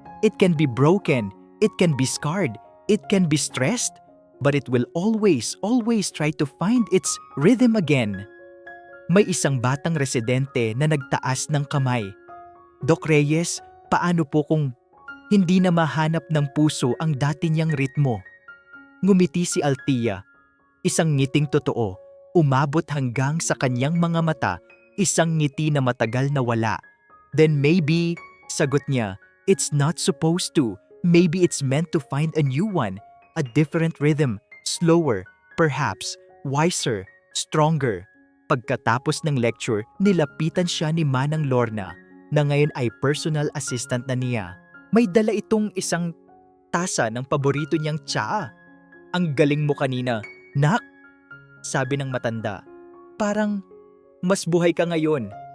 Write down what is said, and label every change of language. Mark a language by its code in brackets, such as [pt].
[en] It can be broken, it can be scarred, it can be stressed, but it will always try to find its rhythm again. [tl] May isang batang residente na nagtaas ng kamay. Doc Reyes, paano po kung hindi na mahanap ng puso ang dati niyang ritmo? Ngumiti si Althea. Isang ngiting totoo, umabot hanggang sa kanyang mga mata, isang ngiti na matagal na wala. [en] Then maybe, [tl] sagot niya, [en] it's not supposed to. Maybe it's meant to find a new one, a different rhythm, slower, perhaps, wiser, stronger. [tl] Pagkatapos ng lecture, nilapitan siya ni Manang Lorna, na ngayon ay personal assistant na niya. May dala itong isang tasa ng paborito niyang tsaa. Ang galing mo kanina, "Nak," sabi ng matanda, "parang mas buhay ka ngayon."